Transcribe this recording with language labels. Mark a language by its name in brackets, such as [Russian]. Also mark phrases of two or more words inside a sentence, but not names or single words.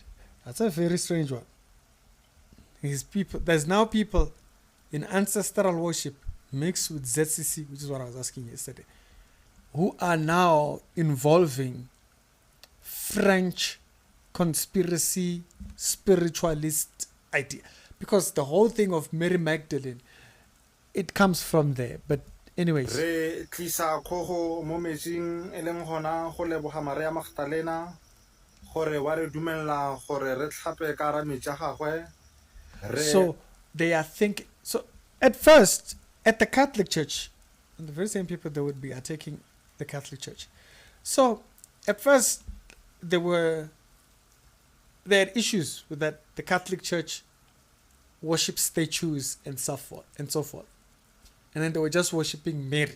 [English] That's a very strange one. There's now people in ancestral worship mixed with ZCC, which is what I was asking yesterday, who are now involving French conspiracy spiritualist idea, because the whole thing of Mary Magdalene, it comes from there. But anyways, [Northern Sotho] re tlisa kgogo mo metsing e leng gona go leboga Mary Magdalene gore wa re dumella gore re tlhape ka hara metsi a gagwe [English] So they are thinking. So at first, at the Catholic Church, and the very same people that would be attacking the Catholic Church. So at first, they had issues with that. The Catholic Church worships statues and so forth and so forth, and then they were just worshiping Mary.